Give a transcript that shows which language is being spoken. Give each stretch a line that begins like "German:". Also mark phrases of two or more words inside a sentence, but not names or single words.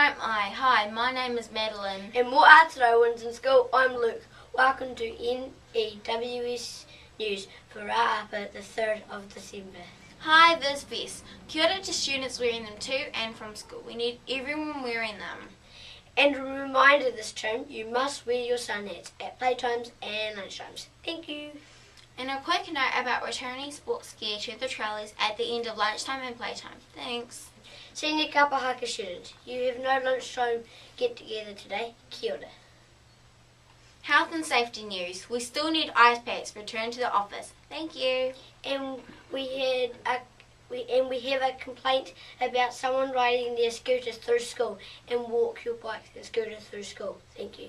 English: Hi, my name is Madilyn. And more art today, WINTON School. I'm Luke. Welcome to N.E.W.S News for Ra'apa, the 3rd of December. Hi, VIZ VESTS.
Māori: Kia ora
English: to students wearing them to and from school. We need everyone wearing them. And a reminder this term, you must wear your sunhats at playtimes and lunchtimes. Thank you. And a quick note about returning sports gear to the trolleys at the end of lunchtime and playtime. Thanks. Senior Kapa Haka students, you have no lunchtime get together today.
Māori: Kia ora.
English: Health and safety news. We still need ice packs returned to the office. Thank you. And we have a complaint about someone riding their scooter through school, and walk your bike and scooter through school. Thank you.